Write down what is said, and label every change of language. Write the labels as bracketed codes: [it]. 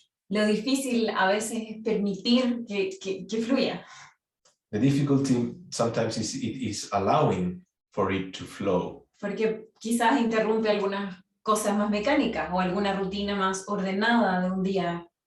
[es] Lo difícil a veces es permitir que fluya. [en] The difficulty sometimes is allowing for it to flow. [es] Porque quizás interrumpe algunas cosas más mecánicas o alguna rutina más ordenada de un día.